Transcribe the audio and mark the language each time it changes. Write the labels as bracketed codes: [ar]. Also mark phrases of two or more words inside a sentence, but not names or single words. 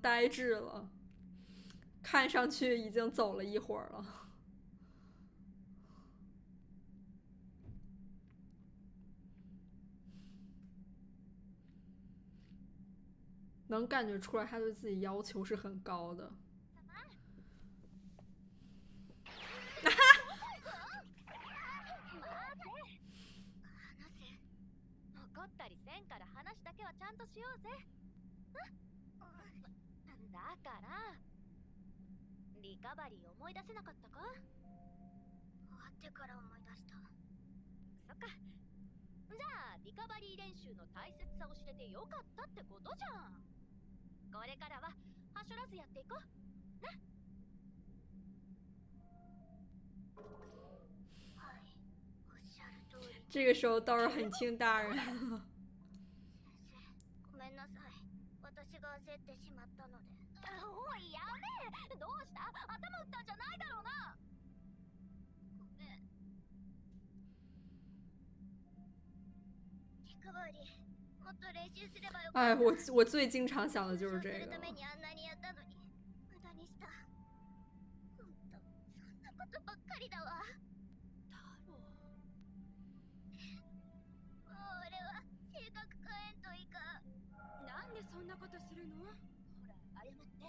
[zh] 呆滞了，看上去已经走了一会儿了。能感觉出来他对自己要求是很高的。 [ja] 怒ったりせんから話だけはちゃんとしようぜ。だからリカバリー思い出せなかったか？終わってから思い出した。そっか。じゃあリカバリー練習の大切さを知れてよかったってことじゃん。これからははしょらずやっていこうね。はい、おっしゃる通り。 [zh] 这个时候倒是很听大人。 [ja] ごめんなさい。私が焦ってしまったので。おいやめどうした頭打ったんじゃないだろうな。ごめん。リカバリー、もっと練習すればよかった。 [zh] 哎，我最经常想的就是这个 [ja] 練習するた。めにあんなにやったのに無駄にした。ほんとそんなことばっかりだわ。太郎。もう俺は性格変えんといかん。なんでそんなことするの？ほら謝って。